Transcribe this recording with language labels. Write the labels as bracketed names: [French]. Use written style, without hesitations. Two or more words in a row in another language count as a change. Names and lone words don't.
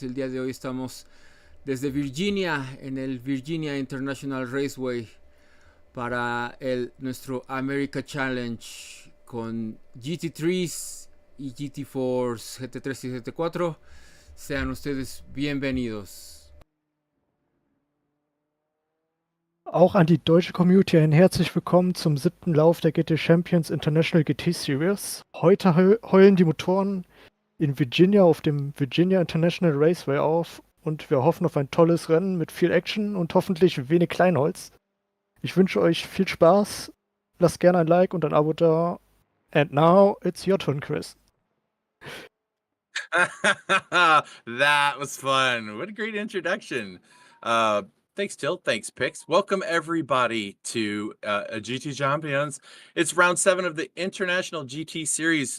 [Spanish] El día de hoy estamos desde Virginia, en el Virginia International Raceway, para nuestro America Challenge con GT3s y GT4s, GT3 y GT4. Sean ustedes bienvenidos. [German] Auch an die deutsche Community ein herzlich willkommen zum 7. Lauf der GT Champions International GT Series. Heute heulen die Motoren in Virginia auf dem Virginia International Raceway auf und wir hoffen auf ein tolles Rennen mit viel Action und hoffentlich wenig Kleinholz. Ich wünsche euch viel Spaß, lasst gerne ein Like und ein Abo da. [English] And now it's your turn, Chris. That was fun. What a great introduction. Thanks, Tilt. Thanks, Pix. Welcome, everybody, to GT Champions. It's round 7 of the International GT Series.